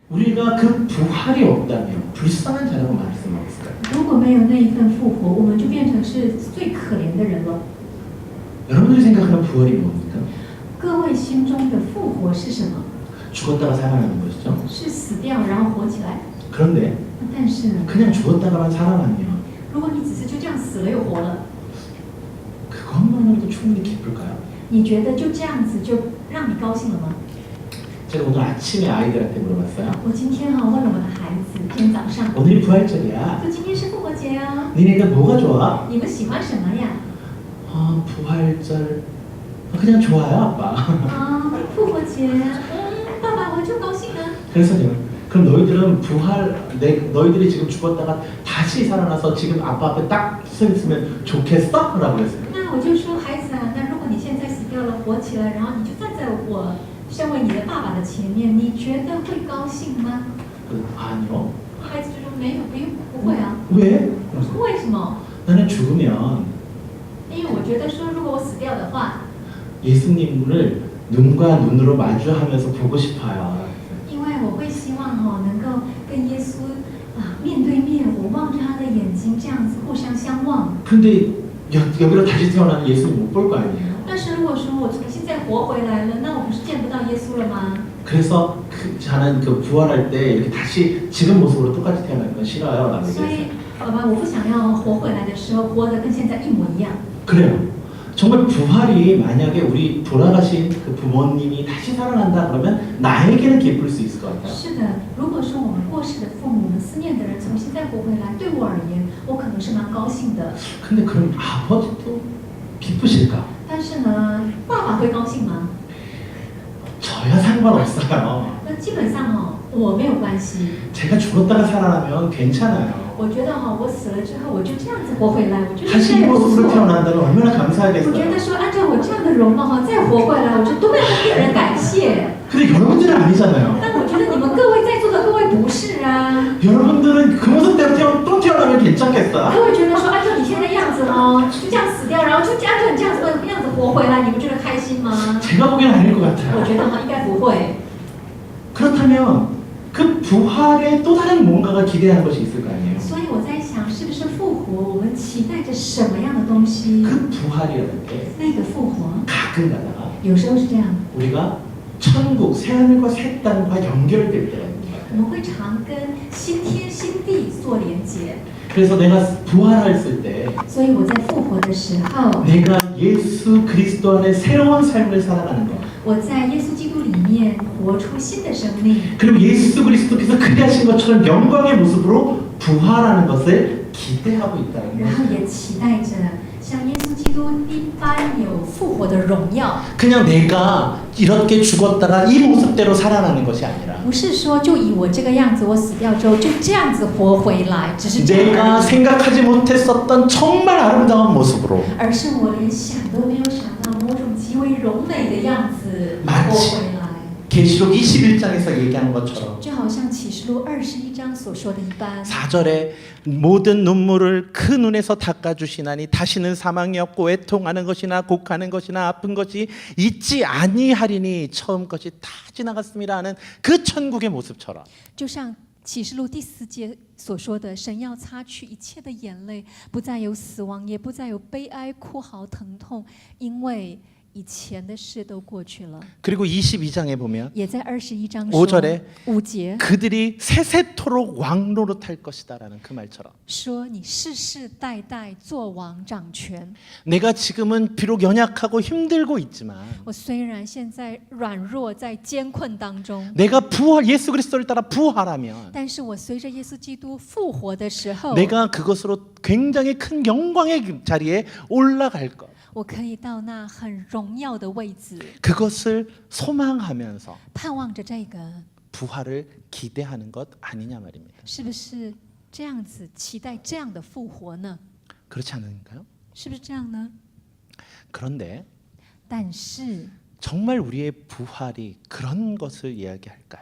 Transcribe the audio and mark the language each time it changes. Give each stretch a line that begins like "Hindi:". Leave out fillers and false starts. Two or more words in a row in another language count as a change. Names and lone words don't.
Korean: 우리가 그 부활이 없다면 불쌍한 자라고 말할 수는 없을까요?
Chinese: 如果没有那一份复活，我们就变成是最可怜的人了。
Korean: 여러분들이 생각하는 부활이 뭡니까?
Chinese: 各位心中的复活是什么？
Korean: 죽었다가 살아나는 것이죠.
Chinese: 是死掉然后活起来。
Korean: 그런데
Chinese: 但是呢，
Korean: 그냥 죽었다가만 살아나면
Chinese: 如果你只是就这样死了又活了，
Korean: 그것만으로도 충분히 기쁠까요?
Chinese: 你觉得就这样子就让你高兴了吗？
Korean: 제가 오늘 아침에 아이들한테 물어봤어요.
Chinese: 我今天问了我的孩子，今天早上，
Korean: 오늘이 부활절이야.
Chinese: 就今天是复活节啊，
Korean: 니네가 뭐가 좋아?
Chinese: 你们喜欢什么呀？
Korean: 부활절 그냥 좋아요 아빠.
Chinese: 啊，复活节，爸爸我就高兴啊。
Korean: 그래서 제가 그럼 너희들은 너희들이 지금 죽었다가 다시 살아나서 지금 아빠 앞에 딱 서 있으면 좋겠어? 라고 그랬어요.
Chinese: 那我就说孩子啊，那如果你现在死掉了，活起来，然后你就站在我身为你的爸爸的前面，你觉得会高兴吗？
Korean: 아니요.
Chinese: 孩子就说没有，不会啊。
Korean: 왜?
Chinese: 为什么？
Korean: 나는 죽으면
Chinese: 因为我觉得说，如果我死掉的话，
Korean: 예수님을 눈과 눈으로 마주하면서 보고 싶어요.
Chinese: 因为我会希望能够跟耶稣面对面，我望着他的眼睛，这样子互相相望。
Korean: 근데 여기로 다시 태어나는 예수님 못 볼 거 아니에요.
Chinese: 但是如果说我重新再活回来了，那我不是见不到耶稣了吗？
Korean: 그래서 저는 그 부활할 때 이렇게 다시 지금 모습으로 똑같이 태어나는 건 싫어요. 라고
Chinese: 所
Korean: 얘기했어요.
Chinese: 以，好吧，我不想要活回来的时候活得跟现在一模一样。
Korean: 그래요. 정말 부활이 만약에 우리 돌아가신 그 부모님이 다시 살아난다 그러면 나에게는 기쁠 수 있을 것 같아요.
Chinese: 是的，如果说我们过世的父母，我们思念的人重新再活回来，对我而言，我可能是蛮高兴的。
Korean: 근데 그럼 아버지도 기쁘실까?
Chinese: 但是呢，爸爸会高兴吗？
Korean: 저야 상관없어요.
Chinese: 那基本上我没有关系。
Korean: 제가 죽었다가 살아나면 괜찮아요.
Chinese: 我觉得我死了之后，我就这样子活回来，我觉得
Korean: 다시
Chinese: 这
Korean: 이
Chinese: 样不
Korean: 모습으로
Chinese: 错。
Korean: 태어난다면 얼마나
Chinese: 我觉
Korean: 감사하겠어요.
Chinese: 得说，按照我这样的容貌再活回来，我就多么令人感谢。
Korean: 근데 여러분들은 아니잖아요.
Chinese: 但我觉得你们各位在座的各位不是啊，
Korean: 여러분들은 그 모습대로 또 태어나면 괜찮겠어?
Chinese: 各位觉得说，按照你现在样子就这样死掉，然后就按照你这样子的样子活回来，你们觉得开心吗？
Korean: 제가 보기엔 아닐 것
Chinese: 我
Korean: 같아요.
Chinese: 觉得应该不会。
Korean: 그렇다면 그 부활에 또 다른 뭔가가 기대하는 것이 있을 거 아니에요.
Chinese: 所以我在想，是不是复活，我们期待着什么样的东西？
Korean: 그 부활이라는 게
Chinese: 那个复活，
Korean: 가끔 가다가
Chinese: 有时候是这样，
Korean: 우리가 천국 새하늘과 새 땅과 연결될 때가 있는 것
Chinese: 我
Korean: 같아요.
Chinese: 们会常跟新天新地做连接。
Korean: 그래서 내가 부활했을 때
Chinese: 所以我在复活的时候，
Korean: 내가 예수 그리스도 안에 새로운 삶을 살아가는 것
Chinese: 我在耶稣基督里面活出新的生命，
Korean: 그리고 예수 그리스도께서 그리하신 것처럼 영광의 모습으로 부활하는 것을 기대하고 있다는
Chinese: 然后
Korean: 거예요.
Chinese: 也期待着像耶稣基督一般有复活的荣耀。
Korean: 그냥 내가 이렇게 죽었다가 이 모습대로 살아나는 것이 아니라
Chinese: 不是说就以我这个样子，我死掉之后就这样子活回来，只是这样
Korean: 내가
Chinese: 而已，
Korean: 생각하지 못했었던 정말 아름다운 모습으로
Chinese: 而是我连想都没有想到某种极为柔美的样子活回来。
Korean: 계시록 21장에서 얘기하는 것처럼
Chinese: 就好像启示录21章所说的一般，
Korean: 4절에 모든 눈물을 그 눈에서 닦아주시나니 다시는 사망이 없고 애통하는 것이나 곡하는 것이나 아픈 것이 있지 아니하리니 처음 것이 다 지나갔습니다 하는 그 천국의 모습처럼
Chinese: 就像启示录第4节所说的，神要擦去一切的眼泪，不再有死亡，也不再有悲哀、哭嚎、疼痛，因为以前的事都过去了。
Korean: 그리고 22장에 보면
Chinese: 也在21章
Korean: 5
Chinese: 说
Korean: 절에
Chinese: 5节
Korean: 그들이 세세토록 왕노릇할 것이다라는 그 말처럼
Chinese: 说你世世代代做王掌权。
Korean: 내가 지금은 비록 연약하고 힘들고 있지만
Chinese: 我虽然现在软弱，在艰困当中，
Korean: 내가 부활 예수 그리스도를 따라 부활하면
Chinese: 但是我随着耶稣基督复活的时候，
Korean: 내가 그것으로 굉장히 큰 영광의 자리에 올라갈 것
Chinese: 我可以到那很荣耀的位置，
Korean: 그것을 소망하면서
Chinese: 盼望着这个，
Korean: 부활을 기대하는 것 아니냐 말입니다.
Chinese: 是不是这样子期待这样的复活呢？
Korean: 그렇지 않은가요?
Chinese: 是不是这样呢？
Korean: 그런데
Chinese: 但是
Korean: 정말 우리의 부활이 그런 것을 이야기할까요?